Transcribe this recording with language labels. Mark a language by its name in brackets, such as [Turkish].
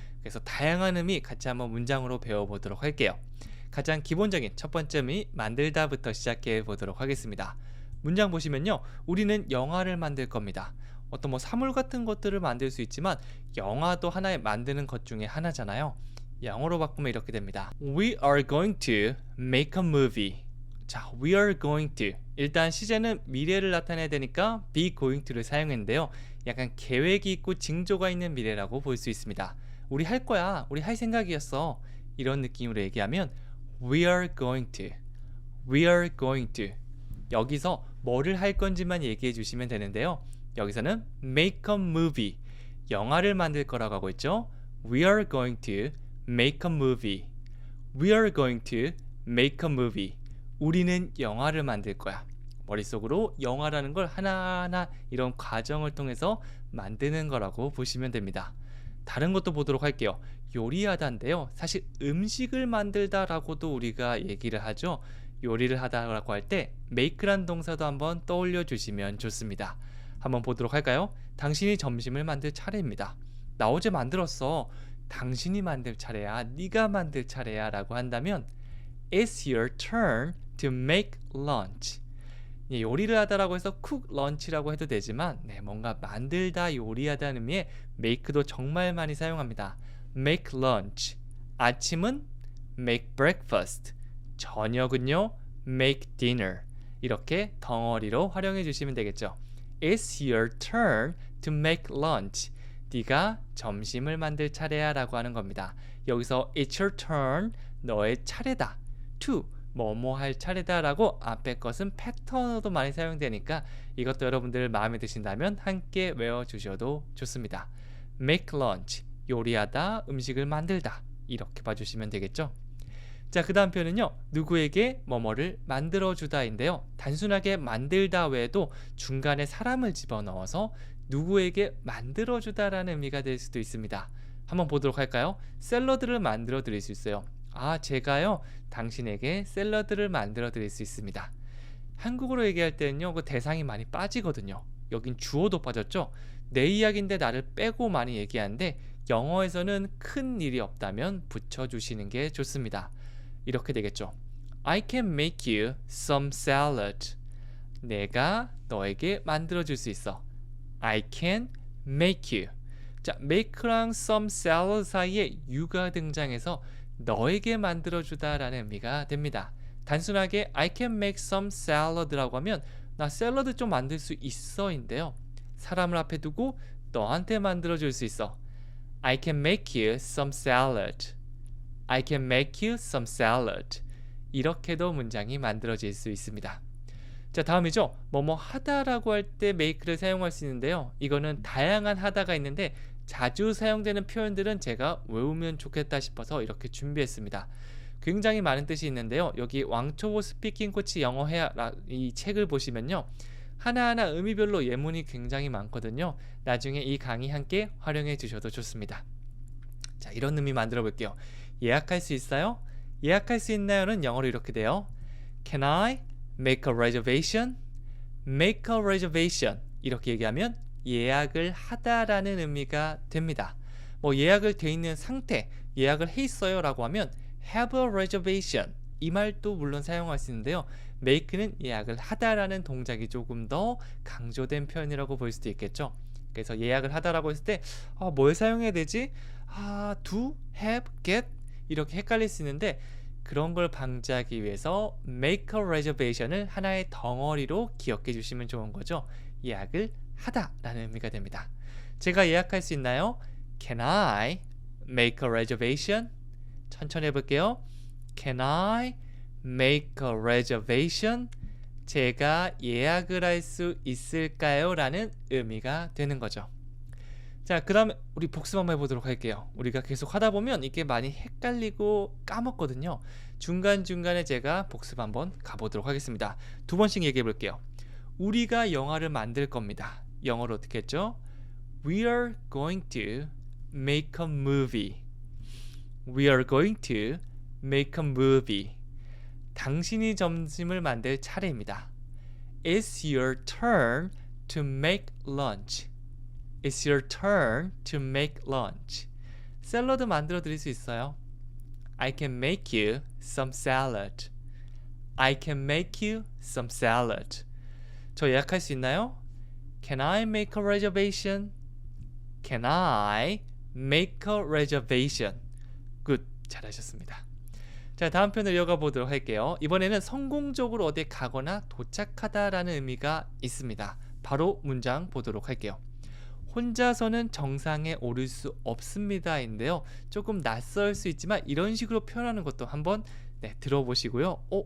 [Korean] 그래서 다양한 의미 같이 한번 문장으로 배워보도록 할게요. 가장 기본적인 첫 번째 의미 만들다부터 시작해 보도록 하겠습니다. 문장 보시면요. 우리는 영화를 만들 겁니다. 어떤 뭐 사물 같은 것들을 만들 수 있지만 영화도 하나의 만드는 것 중에 하나잖아요. 영어로 바꾸면 이렇게 됩니다. [English] We are going to make a movie. 자, we are going to. [Korean] 일단 시제는 미래를 나타내야 되니까 [English] be going to [Korean] 를 사용했는데요. 약간 계획이 있고 징조가 있는 미래라고 볼 수 있습니다. 우리 할 거야. 우리 할 생각이었어. 이런 느낌으로 얘기하면 [English] we are going to. We are going to. [Korean] 여기서 뭐를 할 건지만 얘기해 주시면 되는데요. 여기서는 [English] make a movie. [Korean] 영화를 만들 거라고 하고 있죠. [English] We are going to make a movie. We are going to make a movie. [Korean] 우리는 영화를 만들 거야. 머릿속으로 영화라는 걸 하나하나 이런 과정을 통해서 만드는 거라고 보시면 됩니다. 다른 것도 보도록 할게요. 요리하다인데요. 사실 음식을 만들다라고도 우리가 얘기를 하죠. 요리를 하다라고 할 때 make란 동사도 한번 떠올려 주시면 좋습니다. 한번 보도록 할까요? 당신이 점심을 만들 차례입니다. 나 어제 만들었어. 당신이 만들 차례야. 네가 만들 차례야 라고 한다면 [English] It's your turn to make lunch. [Korean] 예, 요리를 하다라고 해서 [English] cook lunch [Korean] 라고 해도 되지만 뭔가 만들다, 요리하다는 의미의 make도 정말 많이 사용합니다. [English] make lunch. [Korean] 아침은 [English] make breakfast. [Korean] 저녁은요 [English] make dinner. [Korean] 이렇게 덩어리로 활용해 주시면 되겠죠. [English] It's your turn to make lunch. [Korean] 네가 점심을 만들 차례야 라고 하는 겁니다. 여기서 [English] It's your turn, [Korean] 너의 차례다. to, 뭐뭐 할 차례다 라고 앞에 것은 패턴으로도 많이 사용되니까 이것도 여러분들 마음에 드신다면 함께 외워주셔도 좋습니다. [English] make lunch, [Korean] 요리하다, 음식을 만들다 이렇게 봐주시면 되겠죠. 자, 그 다음 표현은요, 누구에게 뭐뭐를 만들어주다인데요. 단순하게 만들다 외에도 중간에 사람을 집어넣어서 누구에게 만들어주다라는 의미가 될 수도 있습니다. 한번 보도록 할까요? 샐러드를 만들어 드릴 수 있어요. 아, 제가요 당신에게 샐러드를 만들어 드릴 수 있습니다. 한국어로 얘기할 때는요 그 대상이 많이 빠지거든요. 여긴 주어도 빠졌죠. 내 이야기인데 나를 빼고 많이 얘기하는데 영어에서는 큰 일이 없다면 붙여주시는 게 좋습니다. 이렇게 되겠죠. [English] I can make you some salad. [Korean] 내가 너에게 만들어 줄 수 있어. [English] I can make you. [Korean] 자, make랑 some salad 사이에 you가 등장해서 너에게 만들어주다 라는 의미가 됩니다. 단순하게 [English] I can make some salad [Korean] 라고 하면 나 샐러드 좀 만들 수 있어 인데요. 사람을 앞에 두고 너한테 만들어줄 수 있어. [English] I can make you some salad. I can make you some salad. [Korean] 이렇게도 문장이 만들어질 수 있습니다. 자, 다음이죠. 뭐뭐 하다라고 할 때 make를 사용할 수 있는데요. 이거는 다양한 하다가 있는데 자주 사용되는 표현들은 제가 외우면 좋겠다 싶어서 이렇게 준비했습니다. 굉장히 많은 뜻이 있는데요. 여기 왕초보 스피킹 코치 영어해야 이 책을 보시면요. 하나하나 의미별로 예문이 굉장히 많거든요. 나중에 이 강의 함께 활용해 주셔도 좋습니다. 자, 이런 의미 만들어 볼게요. 예약할 수 있어요? 예약할 수 있나요는 영어로 이렇게 돼요. [English] Can I make a reservation? Make a reservation. [Korean] 이렇게 얘기하면 예약을 하다라는 의미가 됩니다. 뭐 예약을 돼 있는 상태, 예약을 해 있어요 라고 하면 [English] have a reservation. [Korean] 이 말도 물론 사용할 수 있는데요. make는 예약을 하다라는 동작이 조금 더 강조된 표현이라고 볼 수도 있겠죠. 그래서 예약을 하다라고 했을 때 뭘 사용해야 되지? do, have, get 이렇게 헷갈릴 수 있는데 그런 걸 방지하기 위해서 [English] make a reservation [Korean] 을 하나의 덩어리로 기억해 주시면 좋은 거죠. 예약을 하다라는 의미가 됩니다. 제가 예약할 수 있나요? [English] Can I make a reservation? [Korean] 천천히 해볼게요. [English] Can I make a reservation? [Korean] 제가 예약을 할 수 있을까요? 라는 의미가 되는 거죠. 자, 그 다음에 우리 복습 한번 해보도록 할게요. 우리가 계속 하다 보면 이게 많이 헷갈리고 까먹거든요. 중간중간에 제가 복습 한번 가보도록 하겠습니다. 두 번씩 얘기해 볼게요. 우리가 영화를 만들 겁니다. 영어로 어떻게 했죠? [English] We are going to make a movie. We are going to make a movie. [Korean] 당신이 점심을 만들 차례입니다. [English] It's your turn to make lunch. It's your turn to make lunch. [Korean] 샐러드 만들어 드릴 수 있어요. [English] I can make you some salad. I can make you some salad. [Korean] 저 예약할 수 있나요? [English] Can I make a reservation? Can I make a reservation? [Korean] 굿, 잘하셨습니다. 자, 다음 편을 이어가 보도록 할게요. 이번에는 성공적으로 어디에 가거나 도착하다라는 의미가 있습니다. 바로 문장 보도록 할게요. 혼자서는 정상에 오를 수 없습니다인데요. 조금 낯설 수 있지만 이런 식으로 표현하는 것도 한번 들어보시고요.